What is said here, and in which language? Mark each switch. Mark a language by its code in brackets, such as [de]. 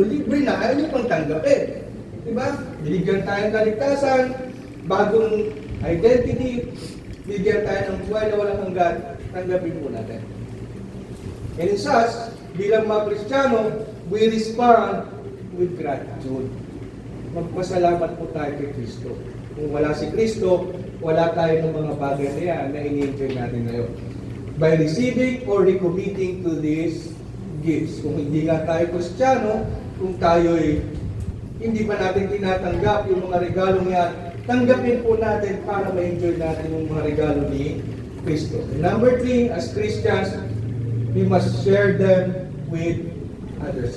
[tl] Libre na, ayaw nyo pang tanggapin. Diba? Binigyan tayo ng kaligtasan, bagong identity, bigyan tayo ng buhay na walang hanggan, tanggapin po natin. [en] And in such, [tl] bilang mga Kristiyano, [en] we respond with gratitude. [tl] Magpasalamat po tayo kay Kristo. Kung wala si Kristo, wala tayo ng mga bagay na yan na ini-enjoy natin ngayon. [en] By receiving or recommitting to these gifts. [tl] Kung hindi nga tayo Kristiyano, kung tayo'y hindi pa natin tinatanggap yung mga regalong yan, tanggapin po natin para ma-enjoy natin yung mga regalo ni Kristo. [en] Number 3, as Christians, we must share them with others.